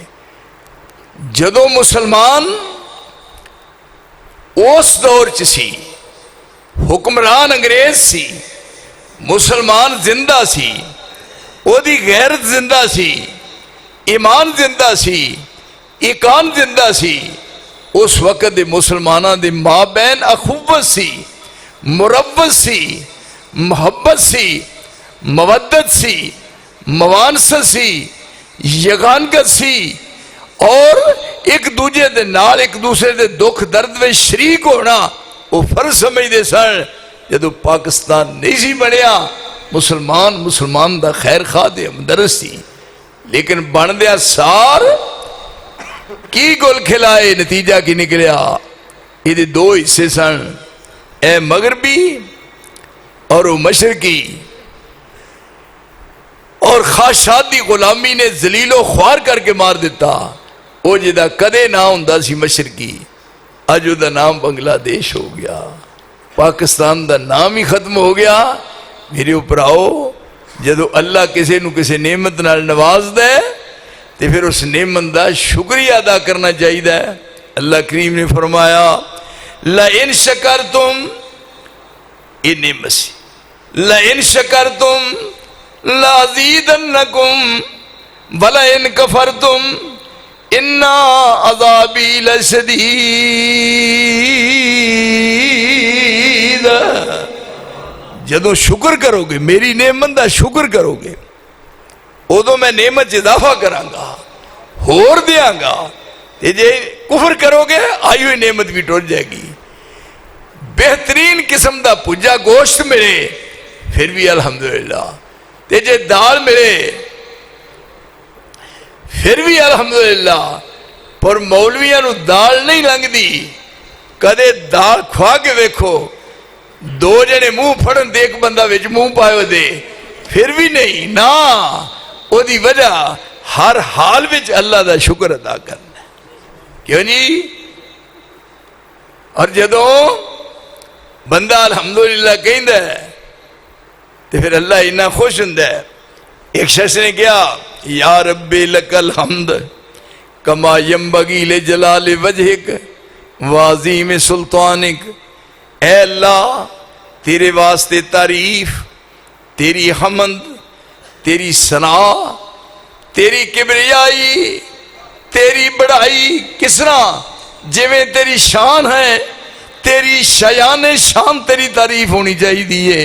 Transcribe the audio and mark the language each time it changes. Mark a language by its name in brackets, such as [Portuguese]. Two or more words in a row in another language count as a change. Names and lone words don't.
[Punjabi] جدو مسلمان اس دور چ سی، حکمران انگریز سی، مسلمان زندہ سی، او دی غیرت زندہ سی، ایمان زندہ سی، ایقان زندہ سی. اس وقت دے مسلمانہ دے مابین اخوت سی، مروت سی، محبت سی، مودت سی، موانست سی، یگانگت سی، اور ایک دوجے دے نال ایک دوسرے دے دکھ درد میں شریک ہونا وہ فرض سمجھدے سن. جدو پاکستان نہیں سی بنیا مسلمان دا خیر خواہ دے ہمدرد سی، لیکن بن دیا سار کی گل کھلائے نتیجہ کی نکلیا. یہ دو حصے سن، اے مغربی اور وہ مشرقی، اور خواہشات دی غلامی نے ذلیل و خوار کر کے مار دیتا. وہ جدا کدے نہ ہوندا سی مشرقی، اج دا نام بنگلہ دیش ہو گیا، پاکستان دا نام ہی ختم ہو گیا. میرے اوپر آؤ، جدو اللہ کسی نو کسی نعمت نال نواز دے تو پھر اس نعمت دا شکریہ ادا کرنا چاہیے. اللہ کریم نے فرمایا [Arabic] لَإِن شَكَرْتُمْ، [Punjabi] یہ نعمت سی، [Arabic] لَإِن شَكَرْتُمْ لَأَزِيدَنَّكُمْ وَلَئِن كَفَرْتُمْ إِنَّ عَذَابِي لَشَدِيدٌ. [Punjabi] جدو شکر کرو گے، میری نعمت دا شکر کرو گے، ادو میں نعمت اضافہ کرانگا، ہور دیاں گا. جے کفر کرو گے آئی ہوئی نعمت بھی ٹوٹ جائے گی. بہترین قسم دا پجا گوشت ملے پھر بھی الحمدللہ، جے دال ملے پھر بھی الحمدللہ. پر مولویاں نو دال نہیں لنگ دی، کدے دال کھوا کے ویکھو، دو جنے منہ پھڑن دے ایک بندہ وچ منہ پائے دے پھر بھی نہیں نا. او دی وجہ ہر حال وچ اللہ دا شکر ادا کرنا. کیوں جی؟ اور جدو بندہ الحمدللہ کہندا ہے تو پھر اللہ اتنا خوش ہوندا ہے. [Urdu] ایک شخص نے کیا [Arabic] یا رب لک الحمد کما ینبغی لجلال وجہک وعظیم سلطانک. [Punjabi] اے اللہ تیرے واسطے تعریف، تیری حمد، تیری ثنا، تیری کبریائی، تیری بڑائی کس طرح جویں تیری شان ہے، تیری شیان شان تیری تعریف ہونی چاہیے.